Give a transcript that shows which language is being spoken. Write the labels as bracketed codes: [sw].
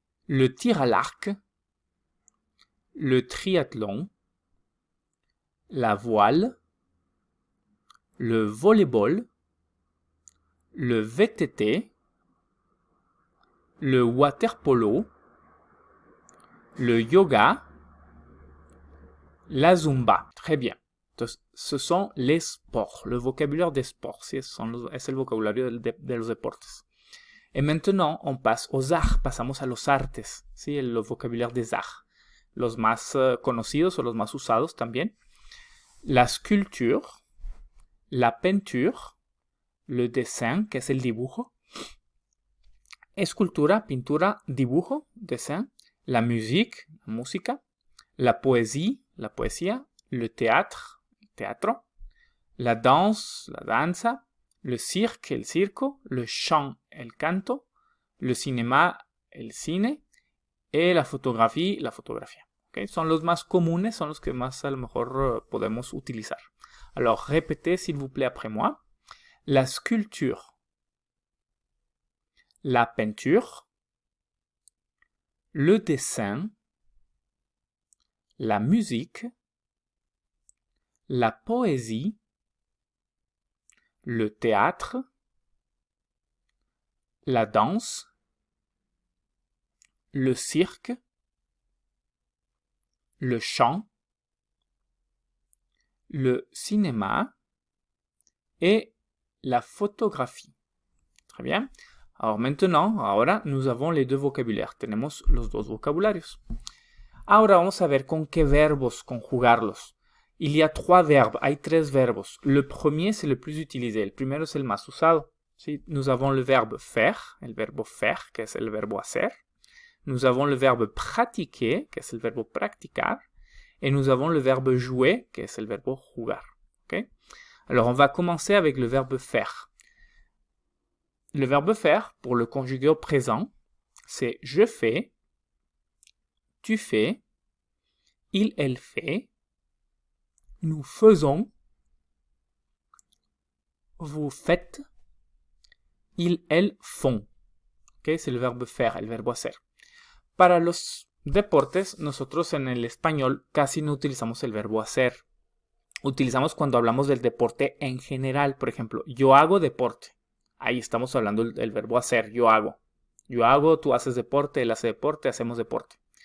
[fr] Le tir à l'arc, le triathlon, la voile, le volleyball, le VTT, le waterpolo, le yoga, la zumba. Très bien. Entonces, ce sont les sports, le vocabulaire des sports. [es] ¿Sí? Es el vocabulario de los deportes. [fr] Et maintenant, on passe aux arts, [es] pasamos a los artes, ¿sí? El vocabulaire des arts, los más conocidos o los más usados también. [fr] La sculpture, la peinture, le dessin, [es] que es el dibujo. Escultura, pintura, dibujo, dessin. [fr] La musique, la música. La poésie, la poesía. Le théâtre, teatro. La danse, la danza. Le cirque, el circo, le chant, el canto, le cinéma, el cine, et la photographie, la fotografía. ¿Okay? [es] Son los más comunes, son los que más a lo mejor podemos utilizar. [fr] Alors, répétez s'il vous plaît après moi. La sculpture, la peinture, le dessin, la musique, la poésie, le théâtre, la danse, le cirque, le chant, le cinéma et la photographie. Très bien. Alors maintenant, [es] ahora [fr] nous avons les deux vocabulaires. [es] Tenemos los dos vocabularios. Ahora vamos a ver con qué verbos conjugarlos. [fr] Il y a trois verbes, [es] hay tres verbos. [fr] Le premier, c'est le plus utilisé. [es] El primero es el más usado. ¿Sí? [fr] Nous avons le verbe faire, [es] el verbo faire, que es el verbo hacer. [fr] Nous avons le verbe pratiquer, [es] que es el verbo practicar. [fr] Et nous avons le verbe jouer, [es] que es el verbo jugar. [fr] ¿Okay? Alors, on va commencer avec le verbe faire. Le verbe faire, pour le conjuguer au présent, c'est je fais, tu fais, il, elle fait, nous faisons, vous faites, ils, elles font. ¿Okay? C'est le verbe faire, [es] el verbo hacer. Para los deportes, nosotros en el español casi no utilizamos el verbo hacer. Utilizamos cuando hablamos del deporte en general. Por ejemplo, yo hago deporte. Ahí estamos hablando del verbo hacer, yo hago. Yo hago, tú haces deporte, él hace deporte, hacemos deporte.